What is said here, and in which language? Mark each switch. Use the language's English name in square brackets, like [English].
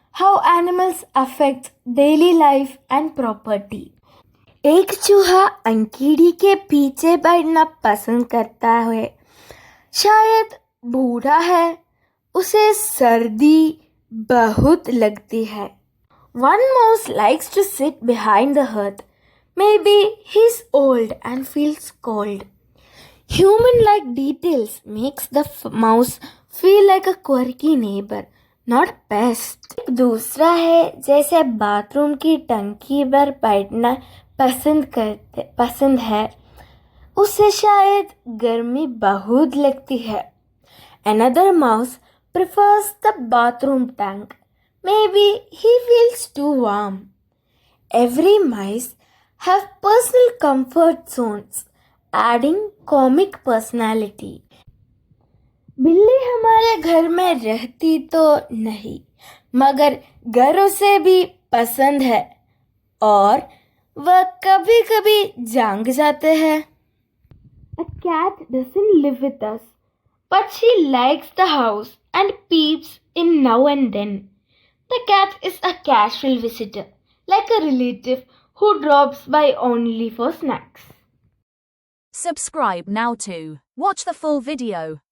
[English] How animals affect daily life and property. [Hindi] एक चूहा अंकीड़ी के पीछे बैठना पसंद करता है. शायद बूढ़ा है, उसे सर्दी बहुत लगती है. [English] One mouse likes to sit behind the hearth. Maybe he's old and feels cold. Human-like details makes the mouse feel like a quirky neighbor, not pest. [Hindi] एक दूसरा है जैसे बाथरूम की टंकी पर बैठना पसंद है. उसे शायद गर्मी बहुत लगती है. [English] Another mouse prefers the bathroom tank. Maybe he feels too warm. Every mice have personal comfort zones, adding comic personality. [Hindi] बिल्ली हमारे घर में रहती तो नहीं, मगर घर उसे भी पसंद है और वह कभी कभी जाग जाते हैं. [English] A cat doesn't live with us, but she likes the house and peeps in now and then. The cat is a casual visitor, like a relative who drops by only for snacks. Subscribe now to watch the full video.